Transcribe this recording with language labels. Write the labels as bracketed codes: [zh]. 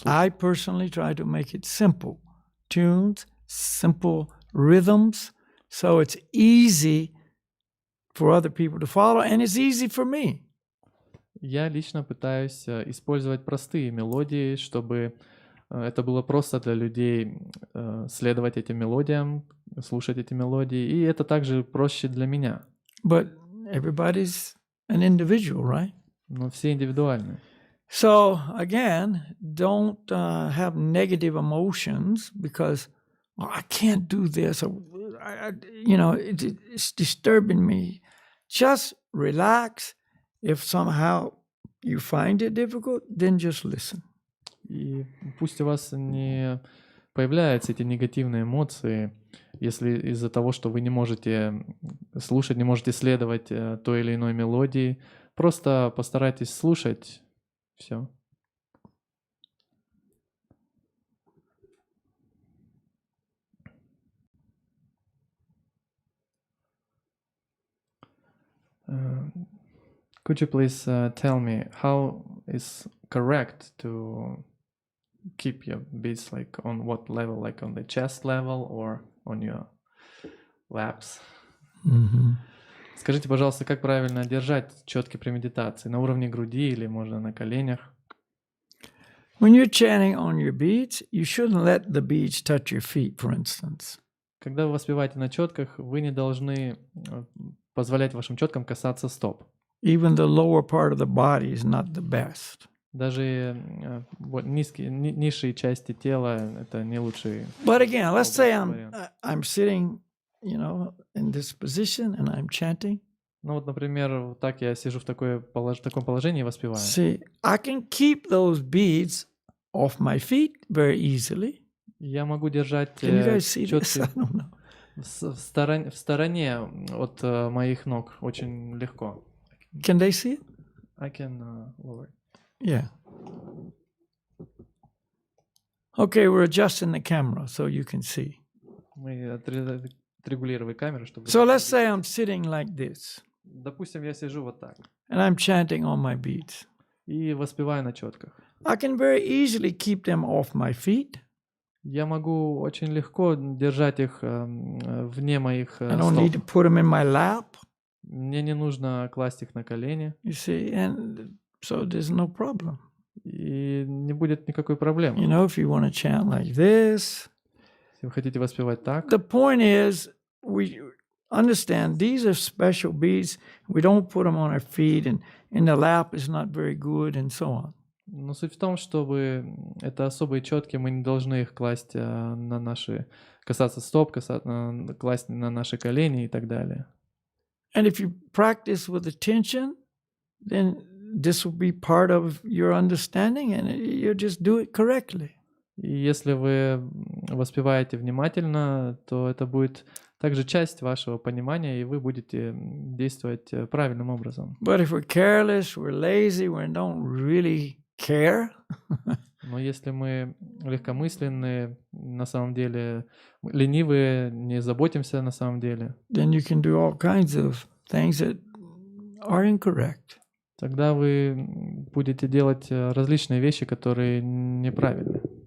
[en] I personally try to make it simple tunes, simple rhythms, so it's easy for other people to follow, and it's easy for me. [ru] Я лично пытаюсь использовать простые мелодии, чтобы это было просто для людей следовать этим мелодиям, слушать эти мелодии, и это также проще для меня. [en] But everybody's an individual, right? [ru] Но все индивидуальны. [en] So again, don't have negative emotions because I can't do this, or it's disturbing me. Just relax. If somehow you find it difficult, then just listen. [ru] И пусть у вас не появляются эти негативные эмоции, если из-за того, что вы не можете слушать, не можете следовать той или иной мелодии, просто постарайтесь слушать все. [en] Could you please tell me how is correct to keep your beats like on what level, like on the chest level or on your laps? [ru] Скажите, пожалуйста, как правильно держать четки при медитации? На уровне груди или можно на коленях? [en] When you're chanting on your beats, you shouldn't let the beats touch your feet, for instance. [ru] Когда вы воспеваете на четках, вы не должны позволять вашим четкам касаться стоп. [en] Even the lower part of the body is not the best. [ru] Даже низшие части тела — это не лучшие. [en] But again, let's say I'm sitting, in this position and I'm chanting. [ru] Ну вот, например, вот так я сижу в таком положении и воспеваю. [en] See, I can keep those beads off my feet very easily. [ru] Я могу держать [en] Can you guys see this? [ru] четки [en] I don't know. [ru] в стороне от моих ног очень легко. [en] Can they see it? I can lower. Yeah. Okay, we're adjusting the camera so you can see. [ru] Мы отрегулировали камеру, чтобы... [en] So let's say I'm sitting like this [ru] Допустим, я сижу вот так [en] and I'm chanting on my beats. [ru] и воспеваю на четках. [en] I can very easily keep them off my feet. [ru] Я могу очень легко держать их вне моих [en] I don't need to [ru] стоп. [en] put them in my lap. [ru] Мне не нужно класть их на колени, [en] You see, and so there's no problem. [ru] и не будет никакой проблемы. [en] If you want to chant like this. [ru] Если вы хотите воспевать так, [en] The point is, we understand these are special beats. We don't put them on our feet, and in the lap is not very good, and so on. [ru] но суть в том, чтобы это особые четки, мы не должны их класть на наши, касаться стоп, класть на наши колени и так далее. [en] And if you practice with attention, then this will be part of your understanding, and you just do it correctly. [ru] И если вы воспеваете внимательно, то это будет также часть вашего понимания, и вы будете действовать правильным образом. [en] But if we're careless, we're lazy, we don't really care, [ru] Но если мы легкомысленные, на самом деле ленивые, не заботимся на самом деле, [en] then you can do all kinds of things that are incorrect. [ru] тогда вы будете делать различные вещи, которые неправильны.